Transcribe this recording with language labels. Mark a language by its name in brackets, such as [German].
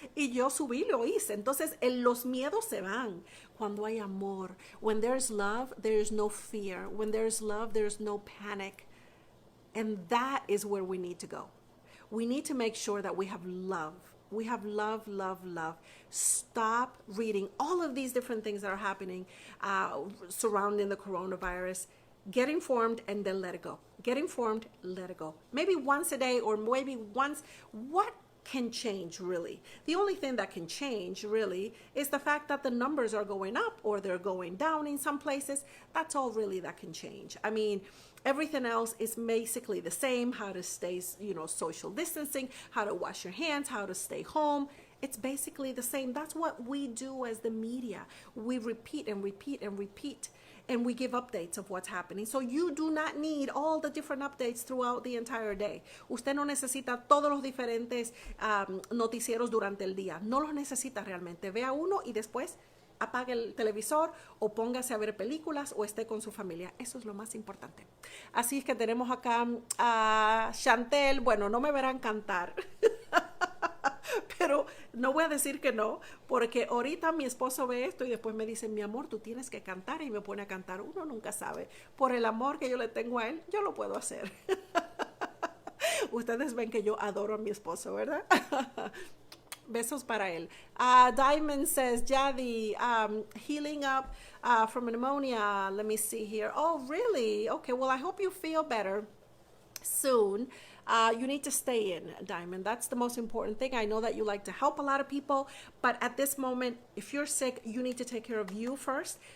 [Spanish] Y yo subí y lo hice. Entonces, los miedos se van cuando hay amor. [English] When there's love, there's no fear. When there's love, there's no panic. And that is where we need to go. We need to make sure that we have love. We have love. Stop reading all of these different things that are happening surrounding the coronavirus. Get informed and then let it go. Get informed, let it go. Maybe once a day or maybe once. What can change really? The only thing that can change really is the fact that the numbers are going up or they're going down in some places. That's all really that can change. I mean, everything else is basically the same. How to stay, social distancing, how to wash your hands, how to stay home. It's basically the same. That's what we do as the media. We repeat and repeat and repeat. And we give updates of what's happening. So you do not need all the different updates throughout the entire day. [Spanish] Usted no necesita todos los diferentes noticieros durante el día. No los necesita realmente. Vea uno y después apague el televisor o póngase a ver películas o esté con su familia. Eso es lo más importante. Así es que tenemos acá a Chantel. Bueno, no me verán cantar. Pero no voy a decir que no, porque ahorita mi esposo ve esto y después me dice, mi amor, tú tienes que cantar, y me pone a cantar. Uno nunca sabe. Por el amor que yo le tengo a él, yo lo puedo hacer. Ustedes ven que yo adoro a mi esposo, ¿verdad? Besos para él. [English] Diamond says, Jadi, healing up from pneumonia. Let me see here. Oh, really? Okay, well, I hope you feel better soon. You need to stay in, Diamond. That's the most important thing. I know that you like to help a lot of people, but at this moment, if you're sick, you need to take care of you first.